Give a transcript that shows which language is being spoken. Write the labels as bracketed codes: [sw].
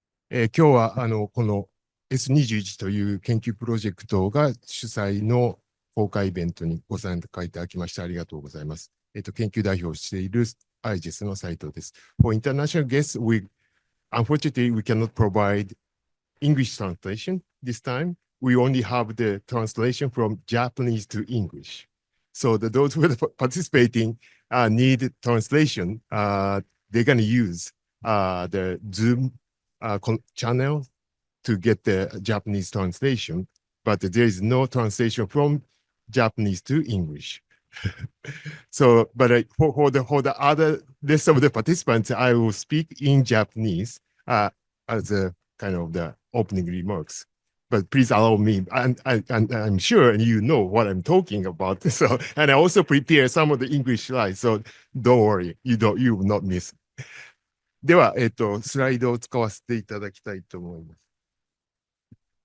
[ja] 今日は、この S21 という研究プロジェクトが主催の公開イベントにご参加いただきましてありがとうございます。研究代表をしている IGES の斉藤です。 [en] For international guests, unfortunately, we cannot provide English translation this time. We only have the translation from Japanese to English. So those who are participating need translation. They're going to use the Zoom channel to get the Japanese translation, but there is no translation from Japanese to English. So, but for the other rest of the participants, I will speak in Japanese as a kind of the opening remarks. But please allow me, and I'm sure you know what I'm talking about. So, and I also prepare some of the English slides. So don't worry, you will not miss. [ja] では、スライドを使わせていただきたいと思います。